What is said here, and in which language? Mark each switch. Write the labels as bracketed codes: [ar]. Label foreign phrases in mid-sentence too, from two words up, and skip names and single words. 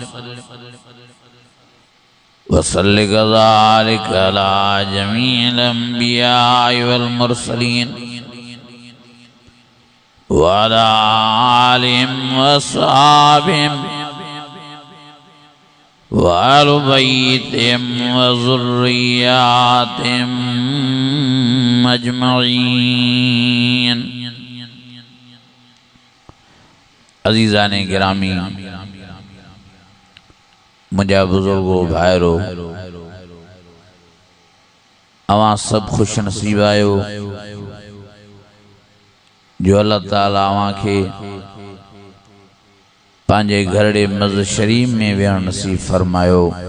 [ar] وصلِّ كذلك على جميع الأنبياء والمرسلين وعلى آلهم وأصحابهم وأهل بيتهم وذرياتهم أجمعين. [sd] अज़ीज़ाने गिरामी, मुझा बुजुर्गो भाइरो, अवां सब खुश नसीब आयो जो अल्लाह ताला अवां खे पांजे घरड़े मस्जिद शरीफ में वेहण नसीब फरमायो।